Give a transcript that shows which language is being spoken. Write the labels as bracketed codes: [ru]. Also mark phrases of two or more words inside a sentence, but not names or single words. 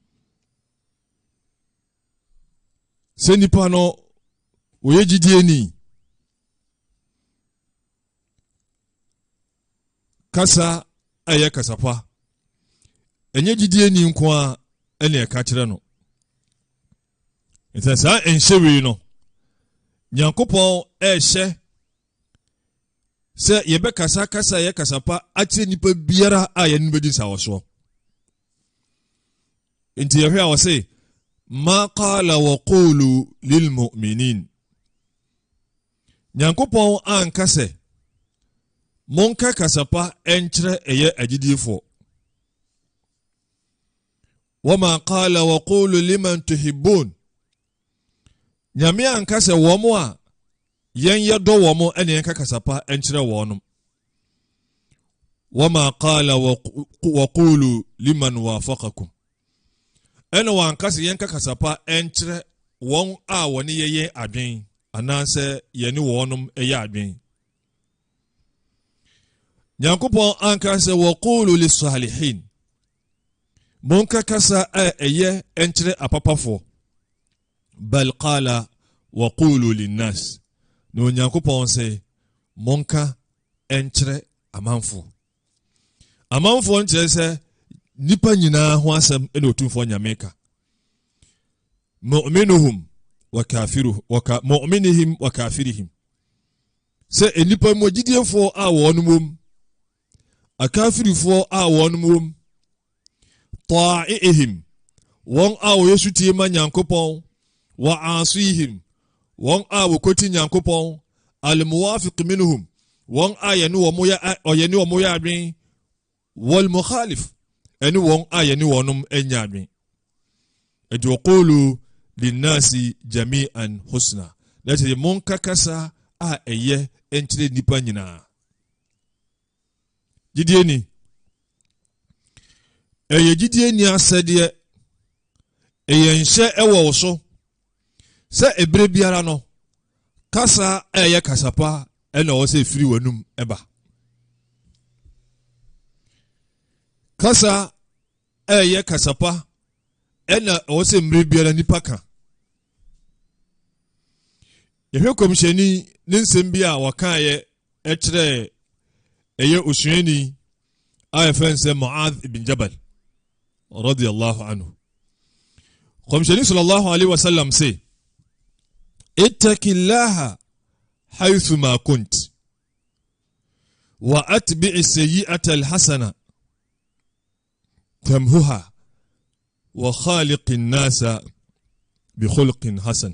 [ak] Sɛ nipa no wɔyɛ gyidie ni kasa ɛyɛ kasapa ɛnyɛ gyidie ni nko a ɛna ɛka kyerɛ no. Nti saa ɛnhyɛwee no Nyankopɔn ɛhyɛ sɛ yɛbɛkasa kasa yɛ kasapa akyerɛ nipa biara a yɛne bɛdi nsawɔsoɔ. Nti yɛhwɛ a wɔse [ar] ما قال وقولوا للمؤمنين. [ak] Nyankopɔn anka sɛ monka kasapa ɛnkyerɛ ɛyɛ agyidiefo. [ar] وما قال وقولوا لمن تحبون. [ak] Nyame anka sɛ wɔn a yɛn yɛdɔ wɔn ɛne yɛnka kasapa ɛnkyerɛ wɔn. [ar] وما قال وقولوا لمن وافقكم. [ak] Ɛna wanka sɛ yɛnka kasapa ɛnkyerɛ wɔn a wɔne yɛyɛ adwen anaasɛ yɛne wɔn ɛyɛ adwen. Nyankopɔn anka sɛ [ar] وقولوا للصالحين. [ak] Monka kasa a ɛyɛ ɛnkyerɛ apapafo. [ar] بل قال وقولوا للناس. [ak] No Nyankopɔn sɛ monka ɛnkyerɛ amanfo. Amanfo nkyerɛ sɛ nipa nyinaa ho asɛm ɛna otumfo Nyame ka. [ar] مؤمنهم وكافرهم مؤمنهم وكافرهم. [ak] Sɛ enipa mu gyidiefo a wɔn mom akafirifo a wɔn mom ta'ihim wɔn a wɔyɛ sutie ma Nyankopɔn [ar] وعاصيهم [ak] wɔn a wɔkoti Nyankopɔn [ar] الموافق منهم [ak] wɔn a yɛne wɔn yɛ adwen [ar] والمخالف [ak] ɛne wɔn a yɛne wɔn anya adwen. [ar] Ɛdi وقولوا للناس جميعا حسنا. [ak] Lati monka kasa a ɛyɛ ɛnkyerɛ nipa nyinaa. Gyidie ni ɛyɛ gyidie ni asɛdeɛ ɛyɛ nhyɛ ɛwɔ wo so sɛ ebere biara no kasa ɛyɛ kasapa ɛna ɔwɔ sɛ firi w'anum ɛba. Kasa ɛyɛ kasapa ɛna ɔwɔ sɛ mmere biara nipa ka. Yɛhwɛ kɔmhyɛni ne nsɛm bi a wɔkaeɛ ɛkyerɛ ɛyɛ osuani a yɛfrɛ sɛ Mu'adh ibn Jabal [ar] رضي الله عنه. Kɔmhyɛni صلى الله عليه وسلم sɛ اتق الله حيث ما كنت وأتبع السيئة الحسنة تمحها وخالق الناس بخلق حسن.